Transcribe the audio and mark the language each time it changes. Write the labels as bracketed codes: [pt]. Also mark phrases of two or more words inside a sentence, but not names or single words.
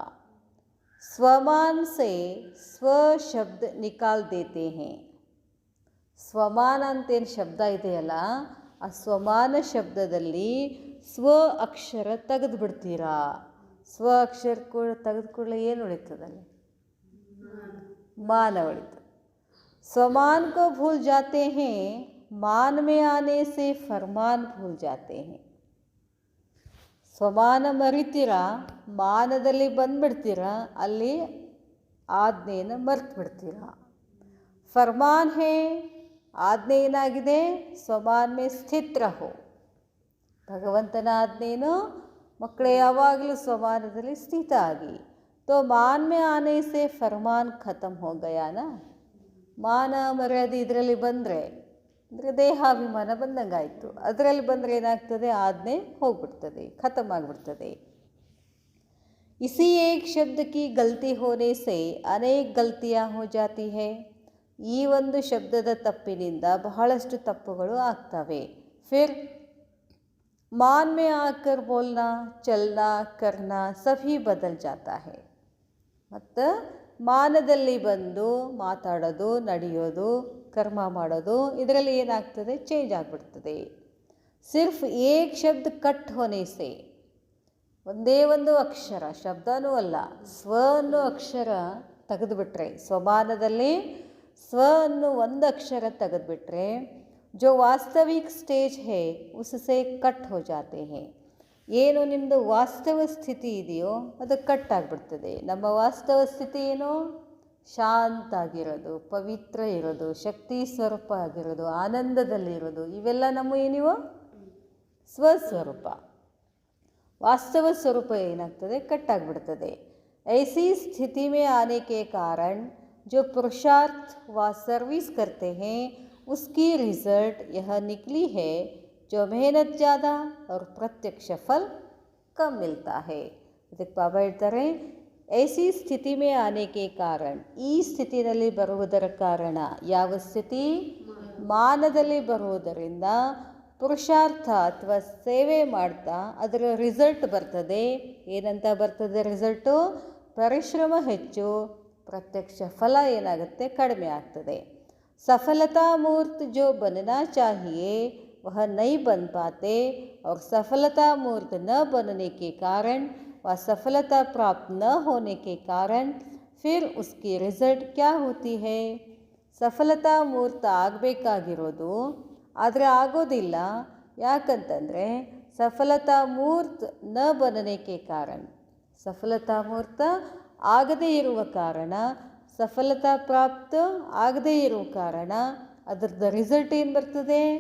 [hi] स्वमान से स्व शब्द निकाल देते हैं. [kn] ಸ್ವಮಾನ ಅಂತೇನು ಶಬ್ದ ಇದೆಯಲ್ಲ, ಆ ಸ್ವಮಾನ ಶಬ್ದದಲ್ಲಿ ಸ್ವ ಅಕ್ಷರ ತೆಗೆದು ಬಿಡ್ತೀರಾ. ಸ್ವ ಅಕ್ಷರ ತೆಗೆದು ಕೂಡಲೇ ಏನು ಉಳಿತದಲ್ಲಿ? ಮಾನ ಉಳಿತು. [hi] स्वमान को भूल जाते हैं, मान में आने से फरमान भूल जाते हैं. [kn] ಸ್ವಮಾನ ಮರಿತೀರಾ, ಮಾನದಲ್ಲಿ ಬಂದುಬಿಡ್ತೀರಾ, ಅಲ್ಲಿ ಆಜ್ಞೆಯನ್ನು ಮರ್ತು ಬಿಡ್ತೀರಾ. [hi] फ़रमान है, [kn] ಆಜ್ಞೆ ಏನಾಗಿದೆ? [hi] स्वमान में स्थित रहो. [kn] ಭಗವಂತನ ಆಜ್ಞೆಯನ್ನು ಮಕ್ಕಳೇ ಯಾವಾಗಲೂ ಸ್ವಮಾನದಲ್ಲಿ ಸ್ಥಿತ ಆಗಿ. [hi] तो मान में आने से फ़रमान ख़त्म हो गया ना. [kn] ಮಾನ ಮರ್ಯಾದೆ ಇದರಲ್ಲಿ ಬಂದರೆ ಅಂದರೆ ದೇಹಾಭಿಮಾನ ಬಂದಂಗಾಯಿತು. ಅದರಲ್ಲಿ ಬಂದರೆ ಏನಾಗ್ತದೆ? ಆಜ್ಞೆ ಹೋಗ್ಬಿಡ್ತದೆ, ಖತಮ್ ಆಗಿಬಿಡ್ತದೆ. [hi] इसी एक शब्द की गलती होने से अनेक गलतियाँ हो जाती है. [kn] ಈ ಒಂದು ಶಬ್ದದ ತಪ್ಪಿನಿಂದ ಬಹಳಷ್ಟು ತಪ್ಪುಗಳು ಆಗ್ತವೆ. [hi] ಫಿರ್ मान में आकर बोलना, चलना, करना सभी बदल जाता है. [kn] ಮತ್ತು ಮಾನದಲ್ಲಿ ಬಂದು ಮಾತಾಡೋದು, ನಡೆಯೋದು, ಕರ್ಮ ಮಾಡೋದು, ಇದರಲ್ಲಿ ಏನಾಗ್ತದೆ, ಚೇಂಜ್ ಆಗಿಬಿಡ್ತದೆ. [hi] सिर्फ़ एक शब्द कट होने से, [kn] ಒಂದೇ ಒಂದು ಅಕ್ಷರ, ಶಬ್ದನೂ ಅಲ್ಲ, ಸ್ವ ಅನ್ನೋ ಅಕ್ಷರ ತೆಗೆದುಬಿಟ್ರೆ, ಸ್ವಮಾನದಲ್ಲಿ ಸ್ವ ಅನ್ನೋ ಒಂದು ಅಕ್ಷರ ತೆಗೆದುಬಿಟ್ರೆ [hi] जो वास्तविक स्टेज है उससे कट हो जाते हैं. [kn] ಏನು ನಿಮ್ಮದು ವಾಸ್ತವ ಸ್ಥಿತಿ ಇದೆಯೋ ಅದು ಕಟ್ ಆಗಿಬಿಡ್ತದೆ. ನಮ್ಮ ವಾಸ್ತವ ಸ್ಥಿತಿ ಏನು? ಶಾಂತ ಆಗಿರೋದು, ಪವಿತ್ರ ಇರೋದು, ಶಕ್ತಿ ಸ್ವರೂಪ ಆಗಿರೋದು, ಆನಂದದಲ್ಲಿರೋದು, ಇವೆಲ್ಲ ನಮ್ಮ ಏನಿವೋ ಸ್ವಸ್ವರೂಪ. ವಾಸ್ತವ ಸ್ವರೂಪ ಏನಾಗ್ತದೆ, ಕಟ್ ಆಗಿಬಿಡ್ತದೆ. [hi] ऐसी स्थिति में आने के कारण जो पुरुषार्थ व सर्विस करते हैं उसकी रिजल्ट यह निकली है जो मेहनत ज़्यादा और प्रत्यक्ष फल कम मिलता है. [kn] ಇದಕ್ಕೆ ಬಾಬಾ ಹೇಳ್ತಾರೆ, [hi] ऐसी स्थिति में आने के कारण, [kn] ಈ ಸ್ಥಿತಿಯಲ್ಲಿ ಬರುವುದರ ಕಾರಣ, ಯಾವ ಸ್ಥಿತಿ? ಮಾನದಲ್ಲಿ ಬರುವುದರಿಂದ ಪುರುಷಾರ್ಥ ಅಥವಾ ಸೇವೆ ಮಾಡ್ತಾ ಅದರ ರಿಸಲ್ಟ್ ಬರ್ತದೆ. ಏನಂತ ಬರ್ತದೆ ರಿಸಲ್ಟು? ಪರಿಶ್ರಮ ಹೆಚ್ಚು, ಪ್ರತ್ಯಕ್ಷ ಫಲ ಏನಾಗುತ್ತೆ, ಕಡಿಮೆ ಆಗ್ತದೆ. [hi] सफलता मूर्त जो बनना चाहिए वह नहीं बन पाते और सफलता मूर्त न बनने के कारण व सफलता प्राप्त न होने के कारण फिर उसकी रिजल्ट क्या होती है? सफलता मूर्त [kn] ಆಗಬೇಕಾಗಿರೋದು ಆದರೆ ಆಗೋದಿಲ್ಲ. ಯಾಕಂತಂದರೆ ಸಫಲತಾ ಮೂರ್ತ ನ ಬನನೆಗೆ ಕಾರಣ, ಸಫಲತಾ ಮೂರ್ತ ಆಗದೇ ಇರುವ ಕಾರಣ, ಸಫಲತಾ ಪ್ರಾಪ್ತ ಆಗದೇ ಇರೋ ಕಾರಣ ಅದರದ್ದು ರಿಸಲ್ಟ್ ಏನು ಬರ್ತದೆ?